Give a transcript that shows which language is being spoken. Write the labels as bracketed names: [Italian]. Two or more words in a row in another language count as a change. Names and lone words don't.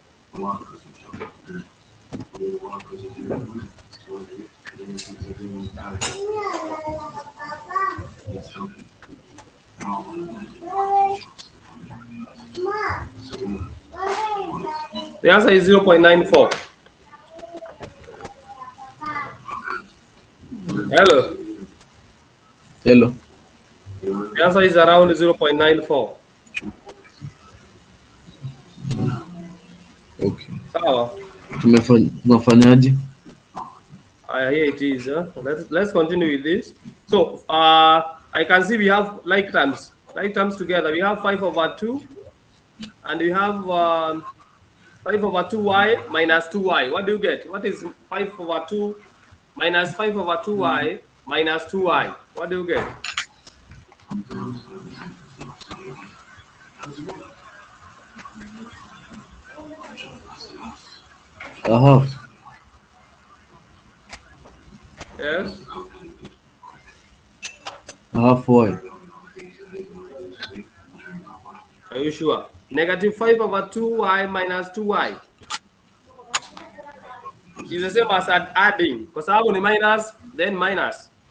[English] The answer is 0.94. Hello. Hello. The answer is around 0.94. Okay. [Swahili] Sawa. Tunafanyaje? [English] Here it is. Let's continue with this. So I can see we have like terms together. We have 5/2, and we have 5/2y minus 2y. What do you get? What is 5/2 minus 5/2y minus 2y? What do you get? A half. Yes. A half y. Are you sure? Negative 5/2y minus 2y is the same as adding. Because I have minus, then minus.